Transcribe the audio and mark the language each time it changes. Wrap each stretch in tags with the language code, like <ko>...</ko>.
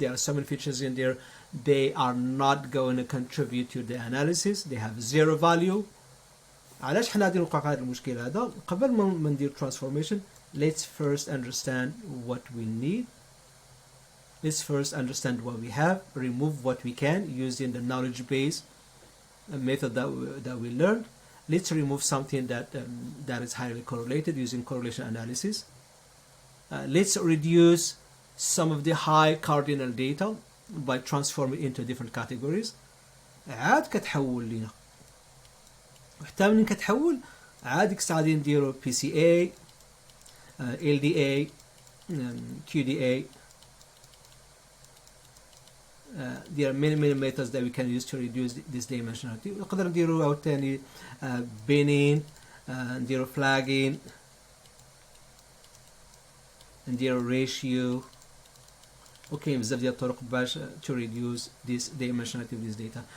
<en>There are so many features in there they are not going to contribute to the analysis. They have zero value.</en> <ar>علاش حنا غادي نوقع هذا المشكل هذا؟ قبل ما ندير transformation</ar> <en>let's first understand what we need. Let's first understand what we have, remove what we can using the knowledge base method that we learned. Let's remove something that is highly correlated using correlation analysis. Let's reduce some of the high cardinal data by transforming into different categories.</en> <ar>عاد كتحول لينا وحتى منين كتحول عاد ديك الساعه غادي نديرو PCA, LDA, QDA.</ar> <en>There are many methods that we can use to reduce this dimensionality.</en> <ar>نقدر نديرو عاوتاني binning, نديرو flagging, نديرو ratio. اوكي بزاف ديال الطرق باش</ar> <en>to reduce this dimensionality of this data.</en>